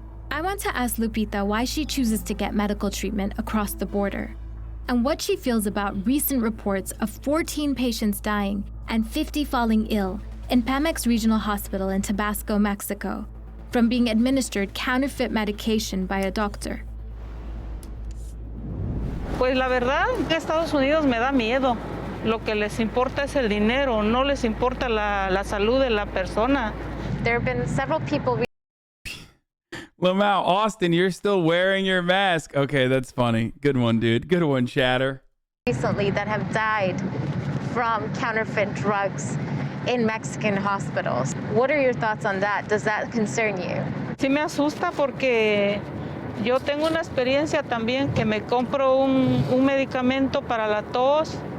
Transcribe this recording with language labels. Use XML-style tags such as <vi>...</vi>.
<en>I want to ask Lupita why she chooses to get medical treatment across the border, and what she feels about recent reports of 14 patients dying and 50 falling ill in Pemex Regional Hospital in Tabasco, Mexico, from being administered counterfeit medication by a doctor.</en> <es>Pues la verdad, que Estados Unidos me da miedo. Lo que les importa es el dinero, no les importa la salud de la persona.</es> <en>There have been several people. lmao, Austin, you're still wearing your mask. Okay, that's funny. Good one, dude. Good one, chatter. Recently that have died from counterfeit drugs in Mexican hospitals. What are your thoughts on that? Does that concern you?</en> <es>Sí me asusta porque yo tengo una experiencia también que me compro un medicamento para la tos.</es>